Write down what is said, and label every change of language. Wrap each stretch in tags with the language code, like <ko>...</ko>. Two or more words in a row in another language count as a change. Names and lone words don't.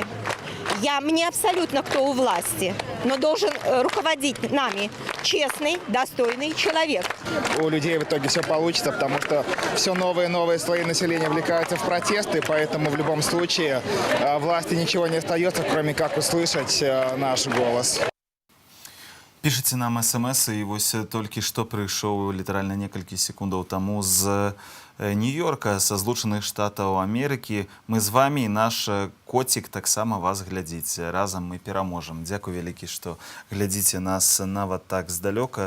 <ru>Мне абсолютно кто у власти, но должен руководить нами честный, достойный человек. У людей в итоге все получится, потому что все новые и новые слои населения вовлекаются в протесты, поэтому в любом случае власти ничего не остается, кроме как услышать наш голос.</ru> <be>Пішыце нам смс, і вось толькі што прыйшоў літаральна некалькі секундаў таму з Нью-Йорка, са Злучаных Штатаў Амерыкі. Мы з вамі і наш коцік таксама вас глядзіць. Разам мы пераможам. Дзякуй вялікі, што глядзіце нас нават так здалёка.</be>